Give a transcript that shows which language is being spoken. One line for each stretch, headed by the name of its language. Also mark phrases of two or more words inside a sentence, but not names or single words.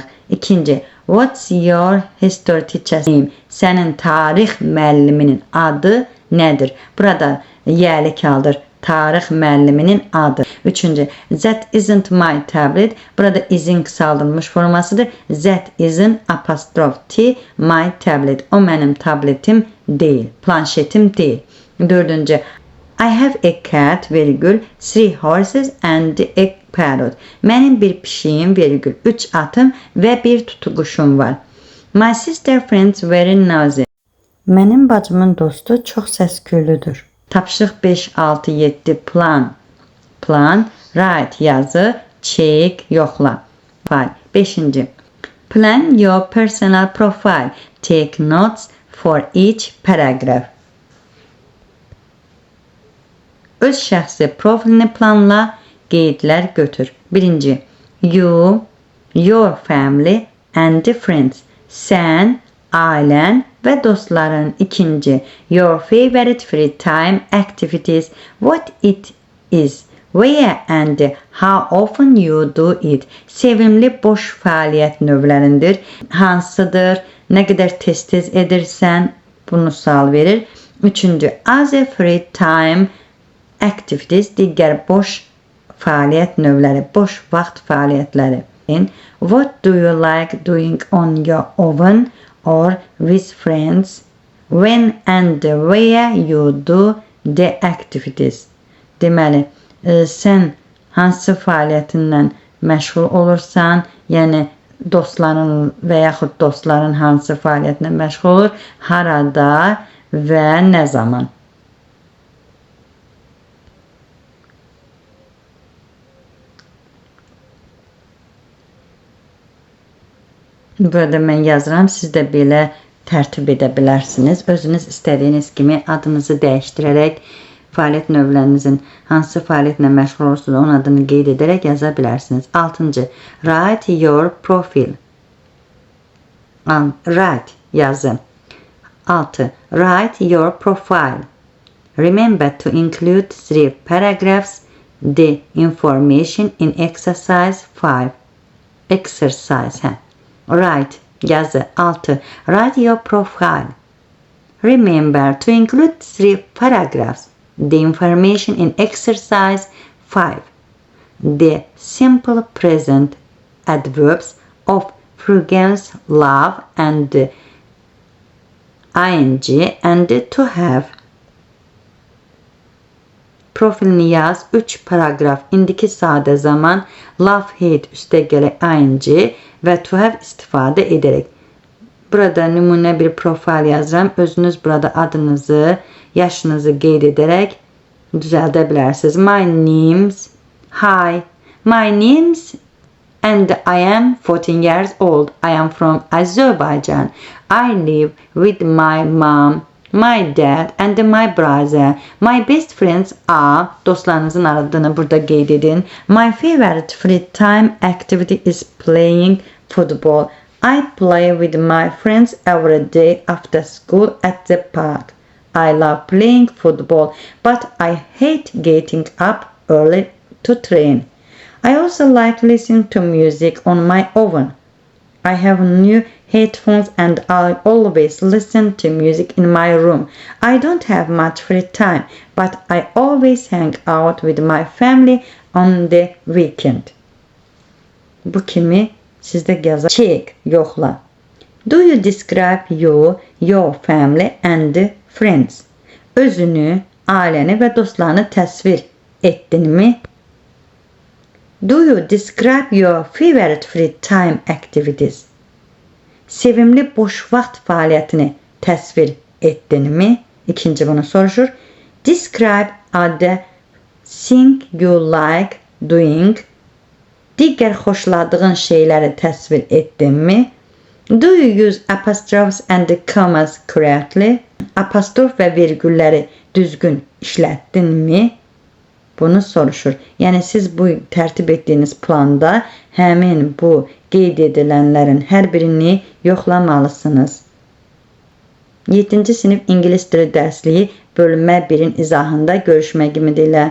Azerbaijani: İkinci.
English: What's your history teacher's name?
Azerbaijani: Sənin tarix müəlliminin adı nədir? Burada yəli kaldır. Tarix müəlliminin adı. Üçüncü.
English: That isn't my tablet.
Azerbaijani: Burada is'in kısaldılmış formasıdır.
English: That isn't apostrof T my tablet.
Azerbaijani: O mənim tabletim deyil. Planşetim deyil. Dördüncü.
English: I have a cat, virgül, 3 horses and a parrot.
Azerbaijani: Mənim bir pişiyim, virgül, 3 atım və bir tutquşum var.
English: My sister friends very noisy.
Azerbaijani: Mənim bacımın dostu çox səsküylüdür. Tapşırıq 5, 6, 7 plan.
English: Plan, write yazı, check yoxla. 5. Plan your personal profile. Take notes for each paragraph.
Azerbaijani: Öz şəxsi profilini planla, qeydlər götür. 1.
English: You, your family and friends.
Azerbaijani: Sən, ailən və dostların. 2.
English: Your favorite free time activities. What it is. Where and how often you do it.
Azerbaijani: Sevimli boş fəaliyyət növlərindir. Hansıdır, nə qədər tez-tez edirsən, bunu sual verir. 3.
English: As a free time activities,
Azerbaijani: digər boş fəaliyyət növləri, boş vaxt fəaliyyətləri.
English: What do you like doing on your own or with friends? When and where you do the activities.
Azerbaijani: Deməli, sən hansı fəaliyyətindən məşğul olursan, yəni dostların və yaxud dostların hansı fəaliyyətindən məşğul olur, harada və nə zaman. Burada mən yazıram, siz də belə tərtib edə bilərsiniz. Özünüz istədiyiniz kimi adınızı dəyişdirərək fəaliyyət növlərinizin hansı fəaliyyətlə məşğul olursunuz, onun adını qeyd edərək yaza bilərsiniz. 6.
English: Write your profile. Write yazı. 6. Write your profile. Remember to include 3 paragraphs the information in exercise 5. Exercise. Write yazı. 6. Write your profile. Remember to include 3 paragraphs the information in exercise 5. The simple present adverbs of frequency, love and ing and to have.
Azerbaijani: Profilini yaz. 3 paragraf. İndiki sadə zaman
English: love, hate
Azerbaijani: üstəgəli ing və
English: to have
Azerbaijani: istifadə edərək. Burada nümunə bir profil yazıram. Özünüz burada adınızı, yaşınızı qeyd edərək düzəldə bilərsiniz.
English: My name's, hi, my name's and I am 14 years old. I am from Azerbaijan. I live with my mom, my dad and my brother. My best friends are,
Azerbaijani: dostlarınızın adını burada qeyd edin.
English: My favorite free time activity is playing football. I play with my friends every day after school at the park. I love playing football, but I hate getting up early to train. I also like listening to music on my own. I have new headphones and I always listen to music in my room. I don't have much free time, but I always hang out with my family on the weekend.
Azerbaijani: Bu kimi sizdə yazar. Check, yoxla.
English: Do you describe you, your family and friends?
Azerbaijani: Özünü, ailəni və dostlarını təsvir etdinmi?
English: Do you describe your favorite free time activities?
Azerbaijani: Sevimli boş vaxt fəaliyyətini təsvir etdinmi? İkinci bunu soruşur.
English: Describe other thing you like doing.
Azerbaijani: Digər xoşladığın şeyləri təsvir etdinmi?
English: Do you use apostrophes and commas correctly?
Azerbaijani: Apostrof və virgülləri düzgün işlətdinmi? Bunu soruşur. Yəni siz bu tərtib etdiyiniz planda həmin bu qeyd edilənlərin hər birini yoxlamalısınız. 7-ci sinif İngilis dili dərsliyi bölmə 1-in izahında görüşmək ümidilə.